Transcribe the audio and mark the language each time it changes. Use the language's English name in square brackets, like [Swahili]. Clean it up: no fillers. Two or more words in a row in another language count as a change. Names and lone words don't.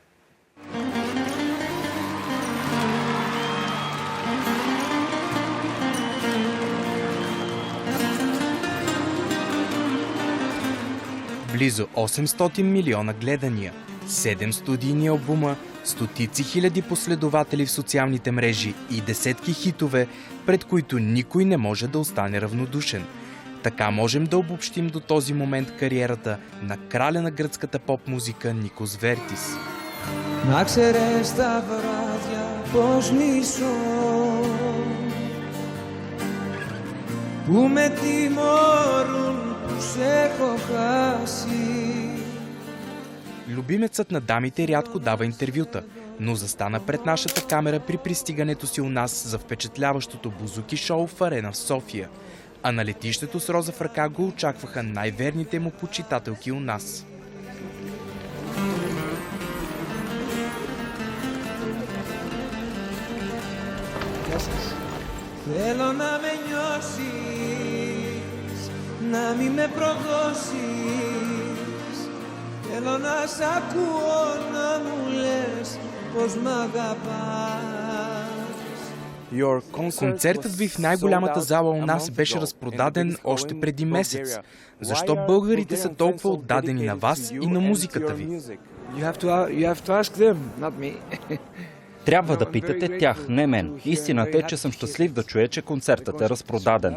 [Bulgarian] Близо 800 милиона гледания, 7 студийни албума, стотици хиляди последователи в социалните мрежи и десетки хитове, пред които никой не може да остане равнодушен. Така можем да обобщим до този момент кариерата на краля на гръцката поп-музика Никос Вертис. [Greek] Να ξέρεις τα βράδια πως μισώ που με τιμωρούν που σε έχω χάσει. [Bulgarian] Любимецът на дамите рядко дава интервюта, но застана пред нашата камера при пристигането си у нас за впечатляващото бузуки шоу в Арена в София. А на летището с роза в ръка го очакваха най-верните му почитателки у нас. [Greek] Θέλω να με νιώσεις, να μη με προδώσεις. Θέλω να σ' ακούω να μου λες πως μ' αγαπάς. [Bulgarian] Концертът ви в най-голямата зала у нас беше разпродаден още преди месец. Защо българите са толкова отдадени на вас и на музиката ви? Трябва да питате тях, не мен. Истината е, че съм щастлив да чуя, че концертът е разпродаден.